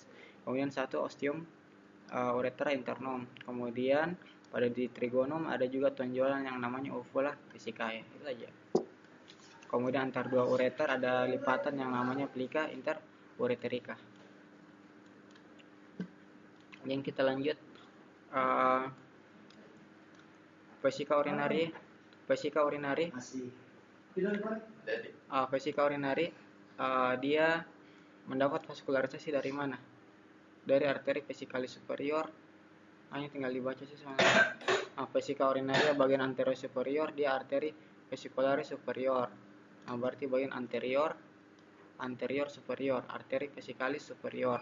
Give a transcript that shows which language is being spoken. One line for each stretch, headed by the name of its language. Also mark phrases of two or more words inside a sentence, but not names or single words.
Indonesian: Kemudian satu osteum uretra internum. Kemudian pada di trigonum ada juga tonjolan yang namanya uvula vesicae. Itu saja. Kemudian antar dua ureter ada lipatan yang namanya plika interureterica. Kemudian kita lanjut vesica urinari. Vesica urinari. Vesica urinari dia mendapat vaskularisasi dari mana? Dari arteri vesikalis superior. Hanya tinggal dibaca sih sebenarnya. Vesica urinaria bagian anterior superior, dia arteri vesicularis superior. Berarti bagian anterior superior, arteri vesikalis superior.